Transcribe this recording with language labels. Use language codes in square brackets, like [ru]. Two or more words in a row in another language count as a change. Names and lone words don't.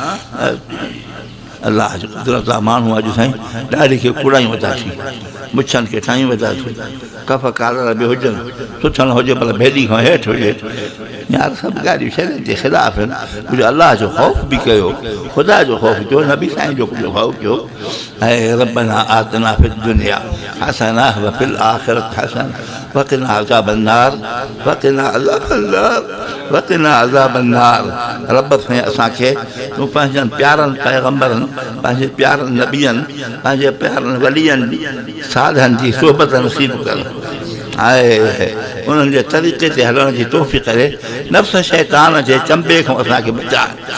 [sd] अलाह जो कुदरत आहे माण्हू अॼु साईं ॾाढी खे कुड़ायूं वधासीं मुछनि खे ठाहियूं वधासीं कफ़ कालर बि हुजनि सुथण हुजे भला भेॾी खां हेठि हुजे यार सभु ॻाल्हियूं शरीयत जे ख़िलाफ़ आहिनि कुझु अलाह जो ख़ौफ़ बि कयो ख़ुदा जो ख़ौफ़ कयो नबी साईं जो कुझु ख़ौफ़ कयो ऐं [ar] ربنا آتنا في الدنيا حسنة وفي الآخرة حسنة وقنا عذاب النار وقنا عذاب النار وقنا عذاب النار [sd] रब साईं असांखे तूं पंहिंजनि प्यारनि पैगंबरनि पंहिंजे प्यारनि नबियनि पंहिंजे प्यारनि वलियनि साधनि जी सोबत नसीब कर आहे उन्हनि जे तरीक़े ते हलण जी तौफ़ीक़ करे नफ़्स शैतान जे चंबे खां असांखे बचाए